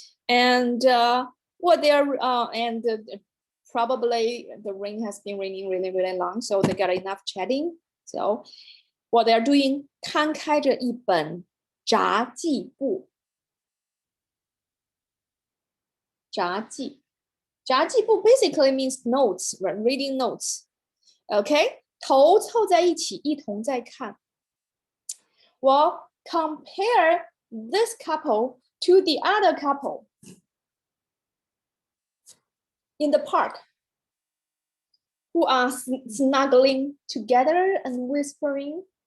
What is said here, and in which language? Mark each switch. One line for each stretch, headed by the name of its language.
English: And what they are and probably the rain has been raining really, really long, so they got enough chatting. So what they are doing,
Chinese: 摊开着一本杂记簿。
English: 杂记簿 basically means notes, right? Reading notes.
Chinese: Okay, 头凑在一起，一同在看。
English: Well, compare this couple to the other couple in the park who are snuggling together and whispering.